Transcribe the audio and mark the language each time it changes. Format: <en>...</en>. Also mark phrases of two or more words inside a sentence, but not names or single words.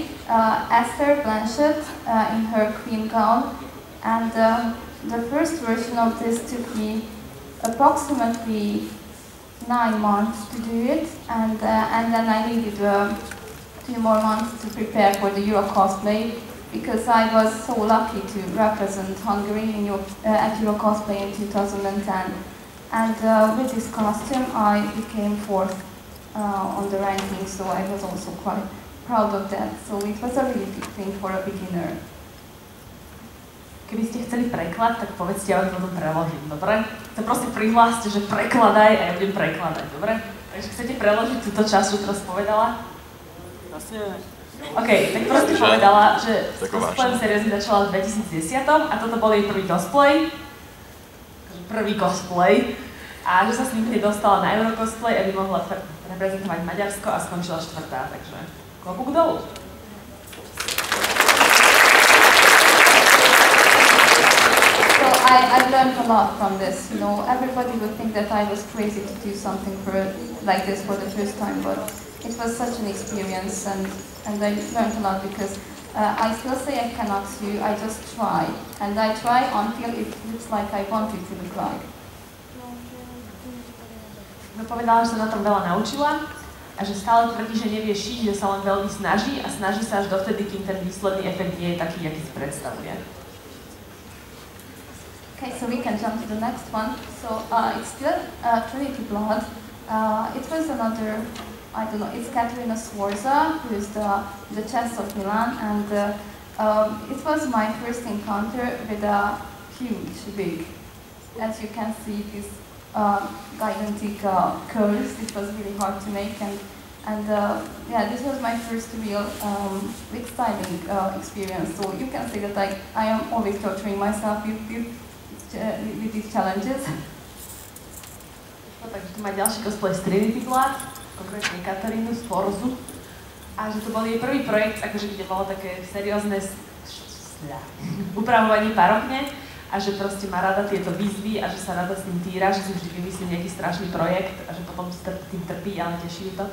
<en>Esther Blanchett in her queen gown, and the first version of this took me approximately 9 months to do it, and then I needed 2 more months to prepare for the Euro cosplay, because I was so lucky to represent Hungary at Euro cosplay in 2010. And with this costume, I became 4th on the ranking, so I was also quite proud of that. So it was a really big thing for a beginner.</en> <sk>Keby ste chceli preklad, tak povedzte, ja vám potom preložím, dobre? To proste prihláste, že prekladaj a ja budem prekladať, dobre? Takže chcete preložiť túto časť, čo teraz povedala? Vlastne... OK, tak proste povedala, že cosplay seriózne začala v 2010 a toto bol jej prvý cosplay a že sa s ním dostala na Euro cosplay, aby mohla reprezentovať Maďarsko a skončila 4. Takže klobúk dolu.</sk> <en>I learned a lot from this. You know, everybody would think that I was crazy to do something like this for the first time, but it was such an experience, and I learned a lot because I still say I cannot do. I just try, and I try until it looks like I want it to look like.</en> <sk>No, povedala, že sa na tom veľa naučila a že stále tvrdí, že nevie šiť, že sa len veľmi snaží a snaží sa až dovtedy, kým ten výsledný efekt nie je taký, aký si predstavuje.</sk> <en>Okay, so we can jump to the next one. So it's still Trinity Blood. It was another, I don't know, it's Katerina Sforza, who is the chess of Milan, and it was my first encounter with a huge wig. As you can see, these gigantic curls. It was really hard to make, and yeah, this was my first real wig styling experience. So you can see that I am always torturing myself with these challenges.</en> <sk>No, takže tu má ďalší cosplay z Trinity Blood, konkrétne Katarínu z Forzu. A že to bol jej prvý projekt, akože kde bolo také seriózne upravovanie parokne a že proste má rada tieto výzvy a že sa rada s tým týra, že si vždy vymyslí nejaký strašný projekt a že potom tým trpí, ale teší ju to.</sk>